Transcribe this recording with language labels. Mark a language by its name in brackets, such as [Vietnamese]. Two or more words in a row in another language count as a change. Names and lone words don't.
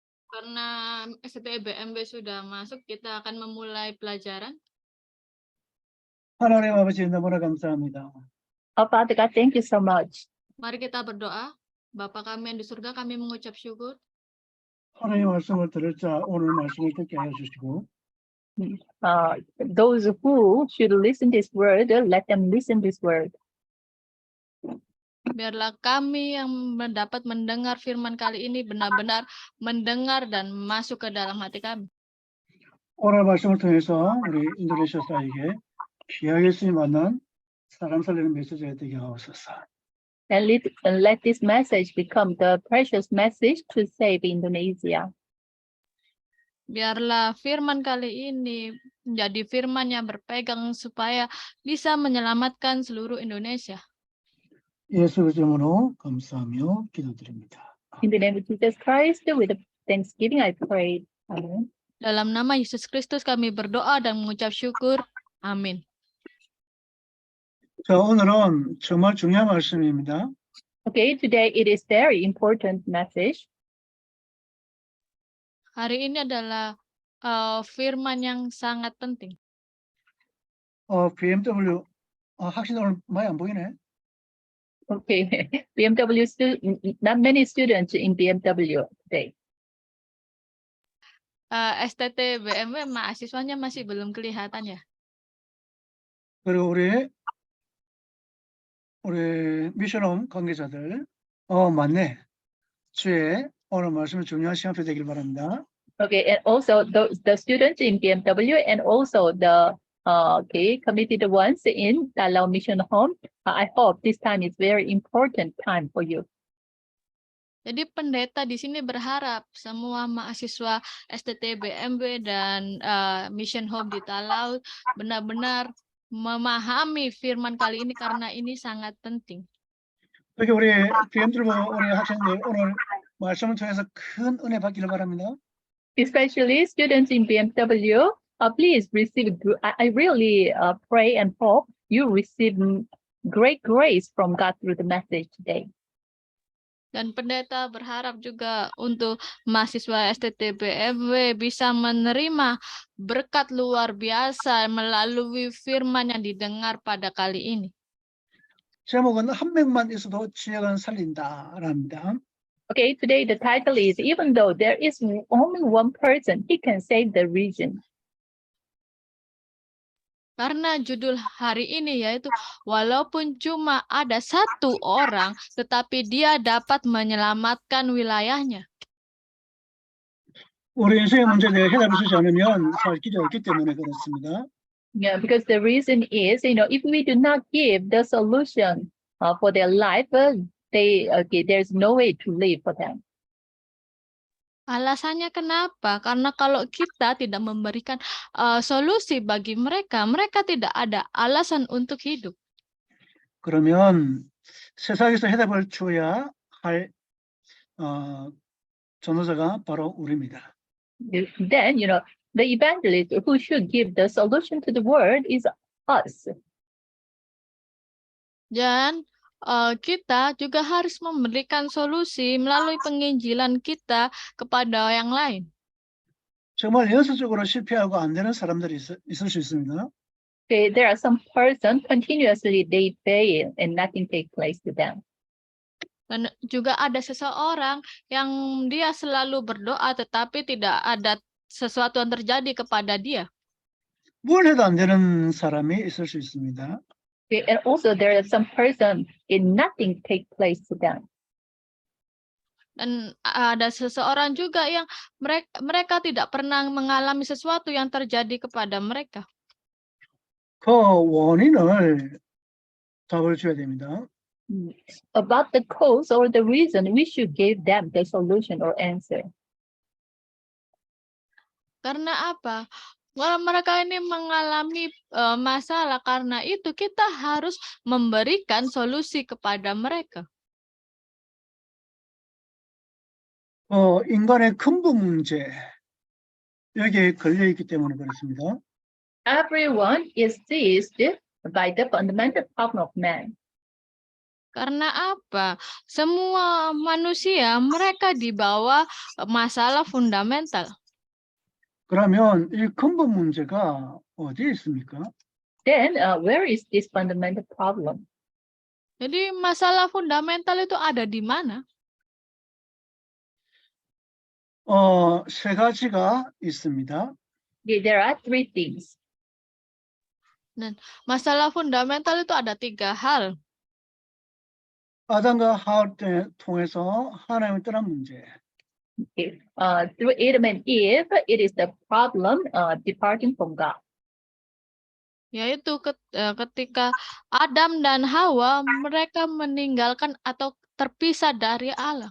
[Indonesian] Karena STBMB sudah masuk, kita akan memulai pelajaran. [Korean] 하나님 아버지 너무나 감사합니다. [English] Oh, Father God, thank you so much. [Indonesian] Mari kita berdoa. Bapa kami yang di surga, kami mengucap syukur. [Korean] 하나님 말씀을 들을 자 오늘 말씀을 듣게 하여 주시고 [English] Those who should listen this word, let them listen this word. [Indonesian] Biarlah kami yang mendapat mendengar firman kali ini benar-benar mendengar dan masuk ke dalam hati kami. [Korean] 오늘 말씀을 통해서 우리 인도네시아 사회에게 귀하게 쓰임 받는 사람 살리는 메시지가 되게 하옵소서. [English] And let this message become the precious message to save Indonesia. [Indonesian] Biarlah firman kali ini menjadi firman yang berpegang supaya bisa menyelamatkan seluruh Indonesia. [Korean] 예수 이름으로 감사하며 기도드립니다. [English] In the name of Jesus Christ, with thanksgiving, I pray. Amen. [Indonesian] Dalam nama Yesus Kristus kami berdoa dan mengucap syukur. Amin. [Korean] 자, 오늘은 정말 중요한 말씀입니다. [English] Okay, today it is very important message. [Indonesian] Hari ini adalah firman yang sangat penting. [Korean] BMW 학생 오늘 많이 안 보이네. [English] Okay, BMW not many students in BMW today. [Indonesian] STT BMW mahasiswanya masih belum kelihatan ya. [Korean] 그리고 우리 미션홈 관계자들 맞네. 주에 오늘 말씀은 중요한 시간표 되길 바랍니다. [English] Okay, and also the students in BMW and also the committed ones in Dalao Mission Home. I hope this time is very important time for you. [Indonesian] Jadi pendeta di sini berharap semua mahasiswa STT BMW dan Mission Home di Talau benar-benar memahami firman kali ini karena ini sangat penting. [Korean] 그렇게 우리 BMW 우리 학생들 오늘 말씀을 통해서 큰 은혜 받기를 바랍니다. [English] Especially students in BMW, please receive. I really pray and hope you receive great grace from God through the message today. [Indonesian] Dan pendeta berharap juga untuk mahasiswa STT BMW bisa menerima berkat luar biasa melalui firman yang didengar pada kali ini. [Korean] 제목은 한 명만 있어도 지역은 살린다랍니다. [English] Okay, today the title is Even Though There Is Only One Person, He Can Save the Region. [Indonesian] Karena judul hari ini yaitu walaupun cuma ada satu orang, tetapi dia dapat menyelamatkan wilayahnya. [Korean] 우리 인생의 문제에 대해 해답을 주지 않으면 살 길이 없기 때문에 그렇습니다. [English] Yeah, because the reason is, if we do not give the solution for their life, there's no way to live for them. [Indonesian] Alasannya kenapa? Karena kalau kita tidak memberikan solusi bagi mereka, mereka tidak ada alasan untuk hidup. [Korean] 그러면 세상에서 해답을 줘야 할 전도자가 바로 우리입니다. [English] Then, the evangelist who should give the solution to the world is us. [Indonesian] Dan kita juga harus memberikan solusi melalui penginjilan kita kepada yang lain. [Korean] 정말 연쇄적으로 실패하고 안 되는 사람들이 있을 수 있습니다. [English] Okay, there are some persons continuously they fail and nothing take place to them. [Indonesian] Dan juga ada seseorang yang dia selalu berdoa tetapi tidak ada sesuatu yang terjadi kepada dia. [Korean] 뭘 해도 안 되는 사람이 있을 수 있습니다. [English] Okay, and also there are some person and nothing take place to them. [Indonesian] Dan ada seseorang juga yang mereka tidak pernah mengalami sesuatu yang terjadi kepada mereka. [Korean] 그 원인을 답을 줘야 됩니다. [English] About the cause or the reason, we should give them the solution or answer. [Indonesian] Karena apa? Mereka ini mengalami masalah, karena itu kita harus memberikan solusi kepada mereka. [Korean] 인간의 근본 문제 여기에 걸려 있기 때문에 그렇습니다. [English] Everyone is seized by the fundamental problem of man. [Indonesian] Karena apa? Semua manusia mereka di bawah masalah fundamental. [Korean] 그러면 이 근본 문제가 어디에 있습니까? [English] Then where is this fundamental problem? [Indonesian] Jadi masalah fundamental itu ada di mana? [Korean] 세 가지가 있습니다. [English] There are three things. [Indonesian] Masalah fundamental itu ada 3 hal. [Korean] 아담과 하와 때 통해서 하나님을 떠난 문제. [English] Okay. Through Adam and Eve, it is the problem departing from God. [Indonesian] Yaitu ketika Adam dan Hawa mereka meninggalkan atau terpisah dari Allah.